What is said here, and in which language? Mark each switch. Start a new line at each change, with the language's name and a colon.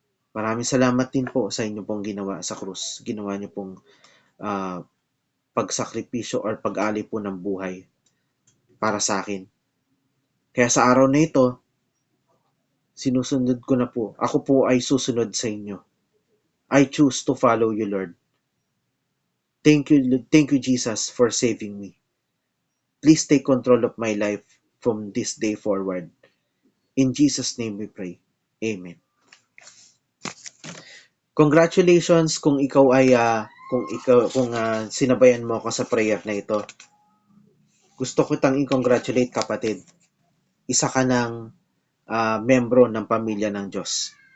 Filipino: Maraming salamat din po sa inyo pong ginawa sa krus. Ginawa niyo pong pagsakripisyo or pag-alay po ng buhay para sa akin. Kaya sa araw na ito, sinusunod ko na po. Ako po ay susunod sa inyo.
English: I choose to follow you, Lord. Thank you, Jesus, for saving me. Please take control of my life from this day forward. In Jesus' name we pray. Amen.
Filipino: Congratulations kung ikaw ay kung sinabayan mo ako sa prayer na ito. Gusto ko tang i-congratulate, kapatid. Isa ka ng membro ng pamilya ng Diyos.